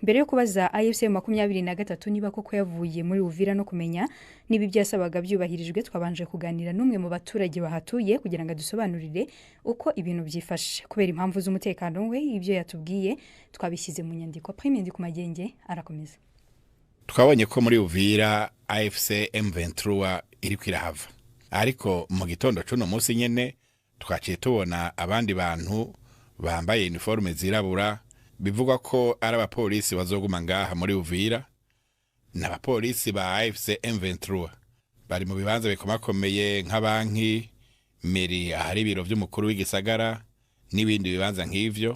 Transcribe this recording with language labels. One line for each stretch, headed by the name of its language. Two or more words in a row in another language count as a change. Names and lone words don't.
Kinyarwanda: Mbere yo kubaza AFC 23 niba koko yavuye muri Uvira no kumenya niba ibyasabaga byubahirijwe, twabanje kuganira n'umwe mu baturage bahatuye kugira ngo dusobanurire uko ibintu byifashe. Kubera impamvu z'umutekano we, ibyo yatubwiye twabishyize mu nyandiko. Prime ndi ku Magenge arakomeza.
Rundi: Twabonye ko muri Uvira AFC M23 iri kwirahava, ariko mu gitondo cuno munsi nyene twaciye tubona abandi bantu bambaye uniforme zirabura, bivugwa ko ari abapolisi bazoguma ngaha muri Uvira. N'abapolisi ba AFC M23 bari mu bibanza bikomakomeye nk'abanki, meri, ahari ibiro by'umukuru w'igisagara n'ibindi bibanza nk'ivyo.